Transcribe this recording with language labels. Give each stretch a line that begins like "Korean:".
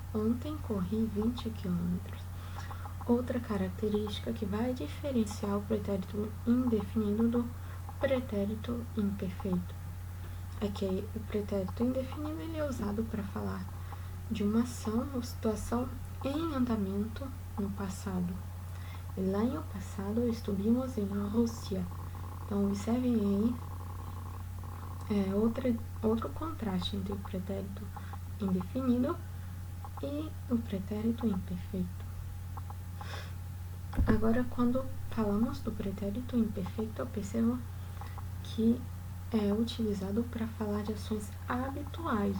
Portuguese: Ontem corri 20 quilômetros. Outra característica que vai diferenciar o pretérito indefinido do pretérito imperfeito é que o pretérito indefinido ele é usado para falar de uma ação ou situação em andamento no passado.
Spanish: El año pasado estuvimos
Portuguese: em Rússia. Então, observem aí outro contraste entre o pretérito indefinido e o pretérito imperfeito. Agora, quando falamos do pretérito imperfeito, eu percebo que é utilizado para falar de ações habituais.